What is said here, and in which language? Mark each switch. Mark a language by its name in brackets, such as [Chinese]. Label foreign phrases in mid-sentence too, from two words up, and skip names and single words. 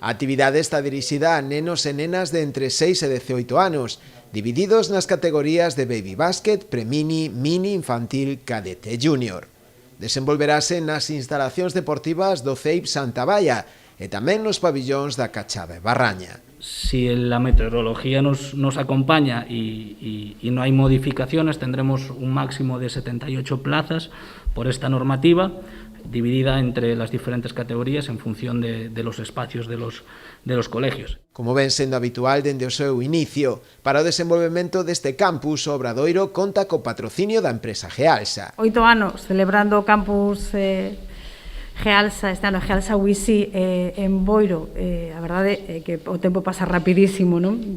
[Galician] A actividade está dirixida a nenos e nenas de entre 6 e 18 anos, divididos nas categorías de [English] baby basket, [Galician] premini, mini, infantil, cadete e junior. Desenvolverase nas instalacións deportivas do CEIP Santa Baia e tamén nos pabillóns da Cachada e Barraña. [Spanish] Si la meteorología nos acompaña y no hay modificaciones, tendremos un máximo de 78 plazas por esta normativa, dividida entre las diferentes categorías en función de los espacios de los colegios. [Galician] Como ven sendo habitual dende o seu inicio, para o desenvolvemento deste campus, o Obradoiro conta co patrocinio da empresa Gealsa. 8 anos celebrando o campus Gealsa, este ano Gealsa Wisi en Boiro. A verdade é que o tempo pasa rapidísimo, non?